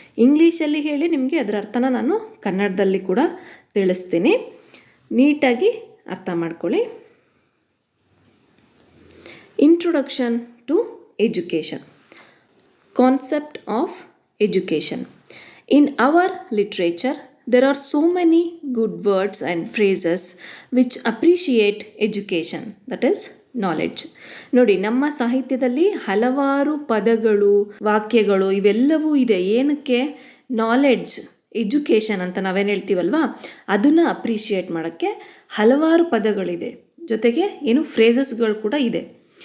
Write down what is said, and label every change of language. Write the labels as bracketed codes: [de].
[kn] ಇಂಗ್ಲೀಷಲ್ಲಿ ಹೇಳಿ ನಿಮಗೆ ಅದರ ಅರ್ಥನ ನಾನು ಕನ್ನಡದಲ್ಲಿ ಕೂಡ ತಿಳಿಸ್ತೀನಿ, ನೀಟಾಗಿ ಅರ್ಥ ಮಾಡ್ಕೊಳ್ಳಿ. [en] Introduction to education. Concept of education. In our literature, there are so many good words and phrases which appreciate education, that is knowledge. [kn] ನೋಡಿ, ನಮ್ಮ ಸಾಹಿತ್ಯದಲ್ಲಿ ಹಲವಾರು ಪದಗಳು, ವಾಕ್ಯಗಳು ಇವೆಲ್ಲವೂ ಇದೆ. ಏನಕ್ಕೆ? ನಾಲೆಡ್ಜ್, ಎಜುಕೇಷನ್ ಅಂತ ನಾವೇನು ಹೇಳ್ತೀವಲ್ವಾ, ಅದನ್ನು ಅಪ್ರಿಷಿಯೇಟ್ ಮಾಡೋಕ್ಕೆ ಹಲವಾರು ಪದಗಳಿದೆ, ಜೊತೆಗೆ ಏನು ಫ್ರೇಸಸ್ಗಳು ಕೂಡ ಇದೆ.